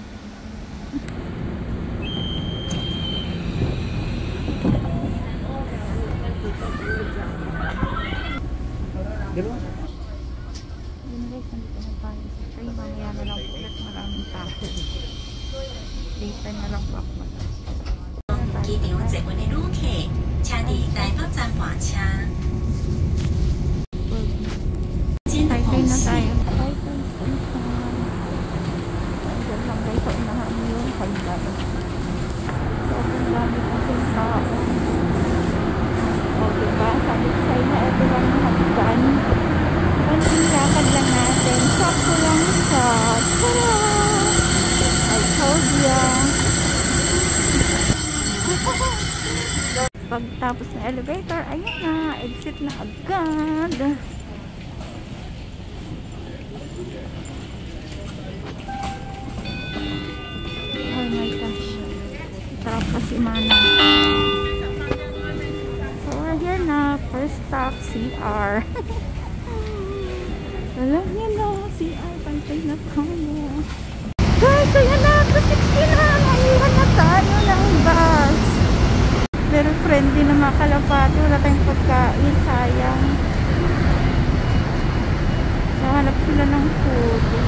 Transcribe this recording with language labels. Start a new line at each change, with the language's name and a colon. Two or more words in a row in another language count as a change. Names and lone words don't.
Filipino: Diba? Yun guys, nandito na tayo sa train. Mamaya na lang po ulit, maraming tao. Daytime na lang po ako mag-tao.
Min Nan Chinese: 機場捷運的旅客，請佇台北站換車。
Filipino: Taipei na tayo. Taipei station. Nandiyan lang guys sa unahan yun. Hagdan. Sobrang dami kasi tao. O diba? Sabi ko sa'yo na ito lang yung hagdan. Konting lakad lang natin. Sakto lang siya. Tara!
English: I told ya.
Filipino: Pagtapos ng elevator, ayun na. Exit na agad.
English: Oh my gosh.
Filipino: Sarap kasi mana.
English: So we're here na. First stop,
Filipino: CR. Alam niyo na, CR. Pantay na tayo. Guys, ayan na. 260 na. Naiwan na tayo ng bus.
English: Very friendly
Filipino: na mga kalapati. Wala tayong pagkain. Sayang. Nahanap sila ng food.